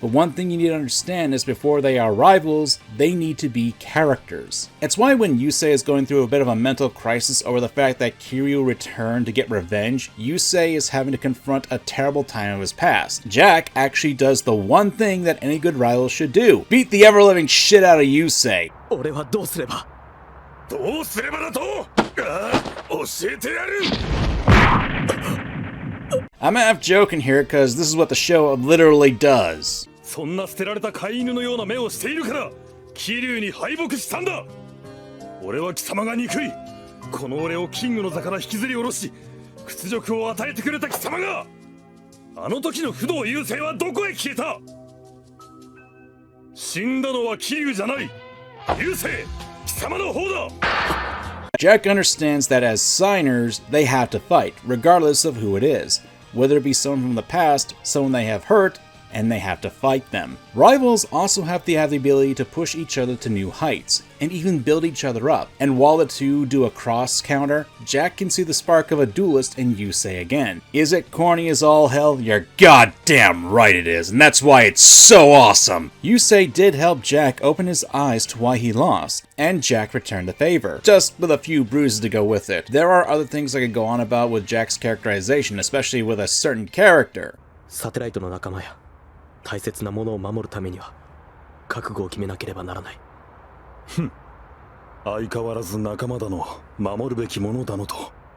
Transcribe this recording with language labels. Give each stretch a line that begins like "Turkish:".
English: But one thing you need to understand is before they are rivals, they need to be characters. It's why when Yusei is going through a bit of a mental crisis over the fact that Kiryu returned to get revenge, Yusei is having to confront a terrible time of his past. Jack actually does the one thing that any good rival should do: beat the ever-living shit out of Yusei.
Japanese: 俺はどうすればどうすればだと教えてやる
English: I'm half joking here because this is what the show literally does.
Japanese: そんな捨てられた飼い犬のような目をしているから桐生に敗北したんだ。俺は貴様が憎い。この俺をキングの座から引きずり下ろし屈辱を与えてくれた貴様があの時の不動優勢はどこへ消えた。死んだのは桐生じゃない。
English: Jack understands that as signers, they have to fight, regardless of who it is. Whether it be someone from the past, someone they have hurt, and they have to fight them. Rivals also have the ability to push each other to new heights, and even build each other up. And while the two do a cross counter, Jack can see the spark of a duelist in Yusei again. Is it corny as all hell? You're goddamn right it is, and that's why it's so awesome! Yusei did help Jack open his eyes to why he lost, and Jack returned the favor, just with a few bruises to go with it. There are other things I could go on about with Jack's characterization, especially with a certain character.
Japanese: サテライトの仲間や大切なものを守るためには覚悟を決めなければならない。ふん、相変わらず仲間だの、守るべきものだのと。